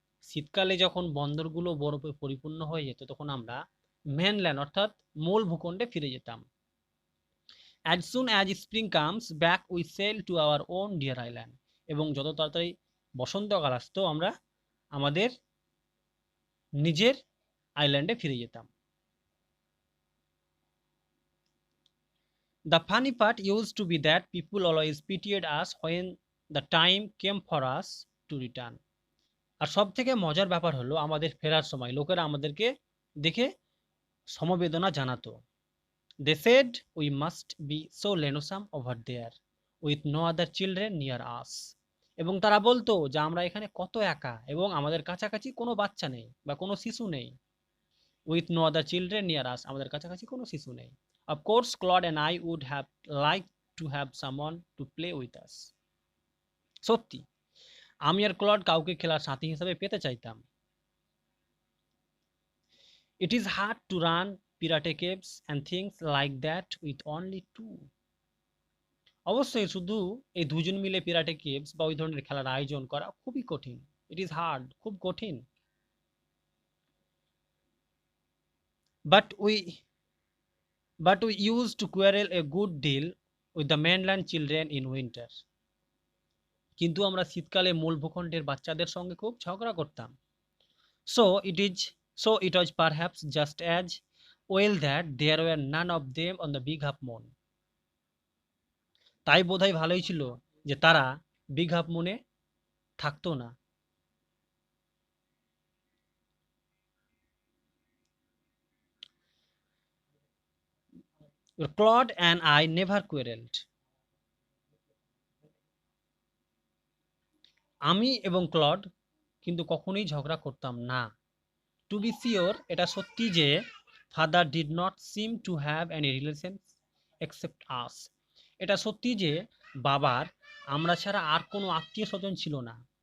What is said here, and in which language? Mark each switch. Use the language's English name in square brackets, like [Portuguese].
[Bangla] শীতকালে যখন বন্দরগুলো বরফে পরিপূর্ণ হয়ে যেত, তখন আমরা মেনল্যান্ড অর্থাৎ মূল ভূখণ্ডে ফিরে যেতাম। [English] As soon as spring comes back, we sail to our own dear island. [Bangla] এবং যত তাড়াতাড়ি বসন্তকাল আসতো, আমরা আমাদের নিজের আইল্যান্ডে ফিরে যেতাম। [English] The funny part used to be that people always pitied us when the time came for us to return. [Bangla] আর সব থেকে মজার ব্যাপার হলো, আমাদের ফেরার সময় লোকেরা আমাদেরকে দেখে সমবেদনা জানাতো। [English] They said we must be so lonesome over there with no other children near us. [Bangla] এবং তারা বলতো যে আমরা এখানে কত একা, এবং আমাদের কাছাকাছি কোনো বাচ্চা নেই বা কোনো শিশু নেই। [English] With no other children near us, [Bangla] আমাদের কাছাকাছি কোনো শিশু নেই। [English] Of course, Claude and I would have liked to have someone to play with us. [Bangla] সত্যি, আমি আর ক্লড কাউকে খেলার সাথী হিসেবে পেতে চাইতাম। [English] It is hard to run pirate caves and things like that with only two. [Bangla] অবশ্যই শুধু এই দুজন মিলে পিরাটে কেভস বা ওই ধরনের খেলার আয়োজন করা খুবই কঠিন। [English] it is hard, [Bangla] খুব কঠিন। [English] But we used to quarrel a good deal with the mainland children in winter. [Bangla] কিন্তু আমরা শীতকালে মূল ভূখণ্ডের বাচ্চাদের সঙ্গে খুব ঝগড়া করতাম। [English] So it was perhaps just as well that there were none of them on the big half moon. [Bangla] তাই বোধহয় ভালোই ছিল যে তারা বিগ হাফ মুনে থাকতো না। [English] Claude and I never quarreled. [Bangla] আমি এবং ক্লড কিন্তু কখনোই ঝগড়া করতাম না। [English] to be sure, [Bangla] এটা সত্যি যে [English] Father did not seem to have any relation except us. [Bangla] এটা সত্যি যে বাবার আমরা ছাড়া আর কোনো আত্মীয় স্বজন ছিল না।